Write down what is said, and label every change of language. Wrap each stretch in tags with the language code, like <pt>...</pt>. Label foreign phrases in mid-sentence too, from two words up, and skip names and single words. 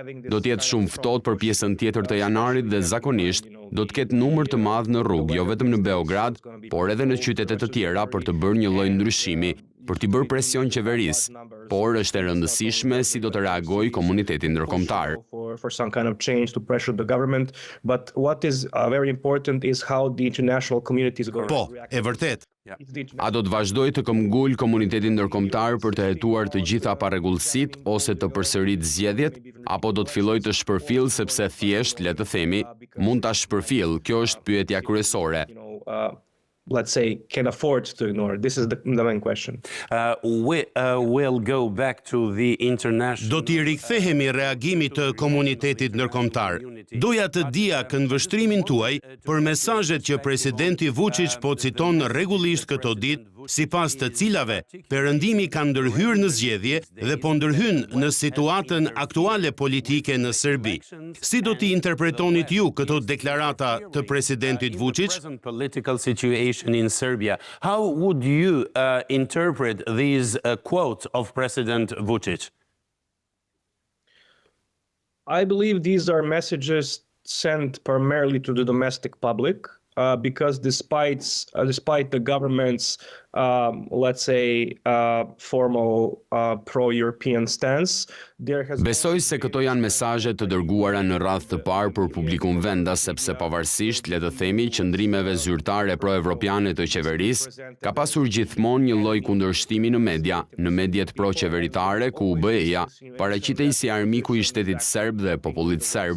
<sq>Do t'jetë shumë ftohtë për pjesën tjetër të janarit dhe zakonisht do të ketë numër të madh në rrugë, jo vetëm në Beograd, por edhe në qytete të tjera për të bërë një lloj ndryshimi, për t'i bërë presion qeverisë, por është e rëndësishme si do të reagojë komuniteti ndërkombëtar.</sq> <en>For some kind of change to pressure the government, but what is very important is how the international community is going to react.</en> <sq>Po, e vërtet. A do të vazhdojë të këmbgul komunitetin ndërkombëtar për të hetuar të gjitha parregullsitë ose të përsërit zgjedhjet, apo do të fillojë të shpërfillë sepse thjesht, le të themi, mund ta shpërfillë? Kjo është pyetja kryesore.</sq> <en>Let's say, can afford to ignore. This is the main question. We'll go back to the international.</en> <sq>Do t'i rikthehemi reagimit të komunitetit ndërkombëtar. Doja të dija këndvështrimin tuaj për mesazhet që presidenti Vučić po citon rregullisht këto ditë, sipas të cilave perëndimi ka ndërhyrë në zgjedhje dhe po ndërhyn në situatën aktuale politike në Serbi. Si do t'i interpretonit ju këto deklarata të presidentit Vučić?</sq> <en>In Serbia. How would you interpret these quotes of President Vučić? I believe these are messages sent primarily to the domestic public, because despite the government's, let's say, formal pro-European stance, there has.</en> <sq>Besoj se këto janë mesazhe të dërguara në radhë të parë për publikun vendas, sepse pavarësisht, le të themi, qëndrimeve zyrtare pro-evropiane të qeverisë, ka pasur gjithmonë një lloj kundërshtimi në media, në mediat pro-qeveritare, ku BE-ja paraqitej si armiku i shtetit serb dhe popullit serb.</sq>